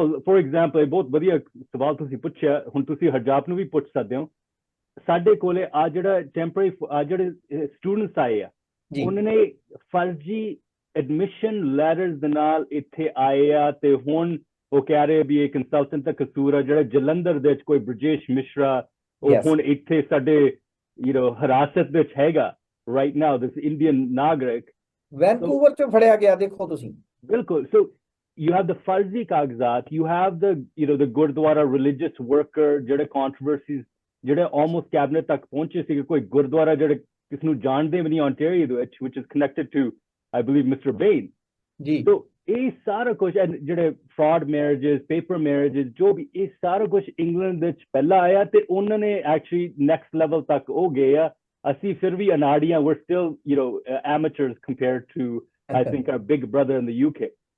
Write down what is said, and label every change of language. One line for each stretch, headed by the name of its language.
Punjabi: for example ਇਹ ਬਹੁਤ ਵਧੀਆ ਸਵਾਲ ਤੁਸੀਂ ਪੁੱਛਿਆ ਹੁਣ ਤੁਸੀਂ ਹਰਜਾਪ ਨੂੰ ਵੀ ਪੁੱਛ ਸਕਦੇ ਹੋ ਸਾਡੇ ਕੋਲੇ ਆ ਜਿਹੜਾ ਟੈਂਪਰੇਰੀ ਜਿਹੜੇ ਸਟੂਡੈਂਟਸ ਆਏ ਆ ਉਹਨਾਂ ਨੇ ਫਰਜ਼ੀ ਐਡਮਿਸ਼ਨ ਲੈਟਰਸ ਦੇ ਨਾਲ ਇੱਥੇ ਆਏ ਆ ਤੇ ਹੁਣ ਉਹ ਕਹਿ ਰਹੇ ਵੀ ਇਹ ਕੰਸਲਟੈਂਟ ਦਾ ਕਸੂਰ ਆ ਜਿਹੜਾ ਜਲੰਧਰ ਦੇ ਵਿੱਚ ਕੋਈ ਬ੍ਰਿਜੇਸ਼ ਮਿਸ਼ਰਾ ਉਹ ਹੁਣ ਇੱਥੇ ਸਾਡੇ ਹਿਰਾਸਤ ਵਿੱਚ ਹੈਗਾ
English: right now this Indian
Punjabi: ਨਾਗਰਿਕ ਵੈਨਕੂਵਰ ਚ ਫੜਿਆ ਗਿਆ ਦੇਖੋ ਤੁਸੀਂ ਬਿਲਕੁਲ
English: so you have the farzi
Punjabi: ਕਾਗਜ਼ਾਤ
English: you have the the
Punjabi: Gurdwara religious worker ਜਿਹੜੇ controversies ਜਿਹੜੇ almost cabinet ਤੱਕ ਪਹੁੰਚੇ ਸੀ ਕੋਈ ਗੁਰਦੁਆਰਾ ਜਿਹੜੇ ਕਿਸ ਨੂੰ ਜਾਣਦੇ ਵੀ ਨਹੀਂ Ontario ਦੇ ਵਿੱਚ
English: which is connected to I believe Mr.
Punjabi: Bain ਜੀ so ਇਹ ਸਾਰਾ ਕੁਝ ਜਿਹੜੇ fraud marriages paper marriages ਜੋ ਵੀ ਇਹ ਸਾਰਾ ਕੁਝ ਇੰਗਲੈਂਡ ਵਿੱਚ ਪਹਿਲਾਂ ਆਇਆ ਤੇ ਉਹਨਾਂ ਨੇ actually next level ਤੱਕ ਉਹ ਗਏ ਆ ਅਸੀਂ ਫਿਰ ਵੀ ਅਨਾੜੀਆਂ
English: we're still amateurs compared to I think our big brother in the UK